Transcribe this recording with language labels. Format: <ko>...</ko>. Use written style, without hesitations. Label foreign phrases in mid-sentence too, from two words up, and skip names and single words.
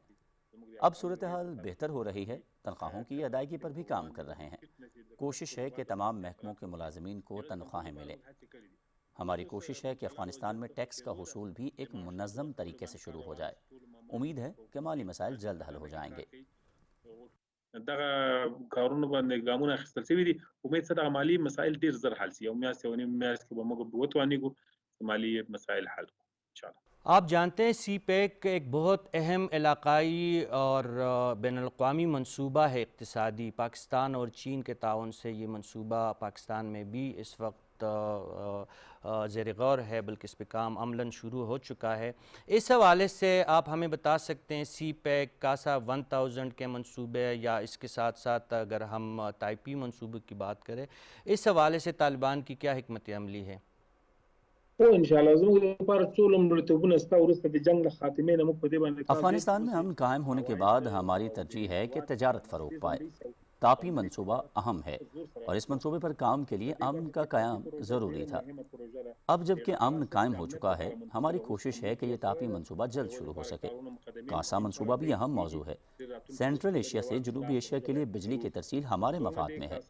<ur>اب صورتحال بہتر ہو رہی ہے، تنخواہوں کی ادائیگی پر بھی کام کر رہے ہیں۔ کوشش ہے کہ تمام محکموں کے ملازمین کو تنخواہیں ملیں۔ ہماری کوشش ہے کہ افغانستان میں ٹیکس کا حصول بھی ایک منظم طریقے سے شروع ہو جائے۔ امید ہے کہ مالی مسائل جلد حل ہو جائیں گے۔</ur> <ps>دغه کارونه باندې ګامونه اخیستل شوي دي، امید سره دغه مالي مسایل ډېر زر حل شي، یو میاشت یو نیم میاشت کې به موږ وتوانېږو چې مالي مسایل حل کړو انشاءالله۔</ps> <ur>آپ جانتے ہیں سی پیک ایک بہت اہم علاقائی اور بین الاقوامی منصوبہ ہے اقتصادی، پاکستان اور چین کے تعاون سے یہ منصوبہ پاکستان میں بھی اس وقت زیر غور ہے، بلکہ اس پہ کام عملاً شروع ہو چکا ہے۔ اس حوالے سے آپ ہمیں بتا سکتے ہیں سی پیک، کاسا 1000 کے منصوبے یا اس کے ساتھ ساتھ اگر ہم تائپی منصوبے کی بات کریں، اس حوالے سے طالبان کی کیا حکمت عملی ہے؟</ur> <ps>او</ps> <ar>ان شاء الله</ar> <ps>زموږ لپاره څو لومړیتوبونه شته وروسته د جنگ له خاتمې نه موږ په دې باندې کار زیات</ps> <ur>افغانستان میں</ur> <ps>کوو</ps> <ur>امن قائم ہونے کے بعد ہماری ترجیح ہے کہ تجارت فروغ پائے۔ تاپی منصوبہ اہم ہے اور اس منصوبے پر کام کے لیے امن کا قیام ضروری تھا۔ اب جب کہ امن قائم ہو چکا ہے، ہماری کوشش ہے کہ یہ تاپی منصوبہ جلد شروع ہو سکے۔ کاسا منصوبہ بھی اہم موضوع ہے۔ سینٹرل ایشیا سے جنوبی ایشیا کے لیے بجلی کی ترسیل ہمارے مفاد میں ہے۔</ur>